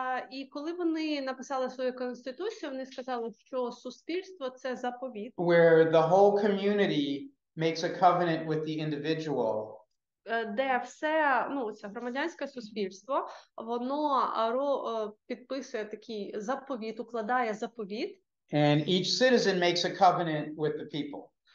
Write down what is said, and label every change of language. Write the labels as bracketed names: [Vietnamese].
[Ukrainian] І коли вони написали свою конституцію, вони сказали, що суспільство – це заповіт. [English] Where the whole community makes a covenant with the individual. [Ukrainian] Де все, це громадянське суспільство, воно підписує такий заповіт, укладає заповіт. [English] And each citizen makes a covenant with the people.